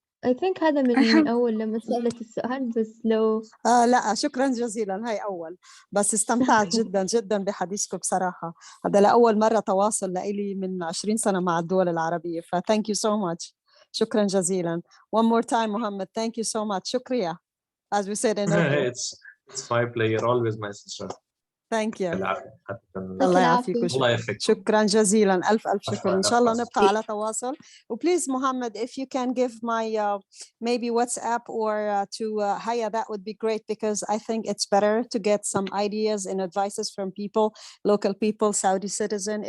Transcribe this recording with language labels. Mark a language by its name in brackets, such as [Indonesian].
[English] I think [Arabic] هذا من أول لما سألت السؤال، بس لو لا شكرا جزيلا، هاي أول، بس استمتعت جدا جدا بحديثكم بصراحة. هذا لأول مرة تواصل لإلي من 20 سنة مع الدول العربية، ف [English] thank you so much. [Arabic] شكرا جزيلا. [English] One more time Mohammad, thank you so much. شكريا, as we said in Urdu. It's my pleasure, always my sister. Thank you. [Arabic] يعطيك الله العافية. يعافيك الله يعافيك. شكرا جزيلا، ألف شكر. إن شاء الله نبقى على تواصل. [English] Please Mohammed, if you can give my maybe WhatsApp or to Haya, that would be great, because I think it's better to get some ideas and advices from people, local people, Saudi citizen.